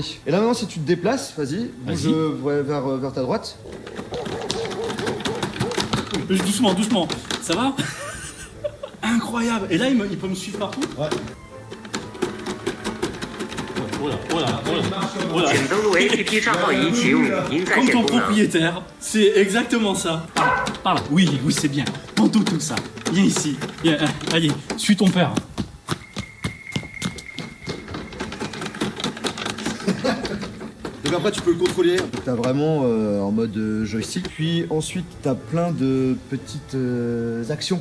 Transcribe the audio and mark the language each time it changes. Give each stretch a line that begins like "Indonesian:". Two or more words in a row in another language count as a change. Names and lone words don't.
French: Et là, maintenant, si tu te déplaces, vas-y, bouge vers ta droite. Doucement. Ça va? Incroyable. Et là, il peut me suivre partout? Ouais. Oh là.
Chinese: 请登录 APP 账号已启用语音在
French: Comme
Chinese: 线
French: ton
Chinese: 功能。
French: propriétaire, c'est exactement ça. Par là. Oui, c'est bien. Prends tout ça. Viens ici. Viens, allez, suis ton père. Donc après, tu peux le contrôler. T'as vraiment en mode joystick. Puis ensuite, t'as plein de petites actions.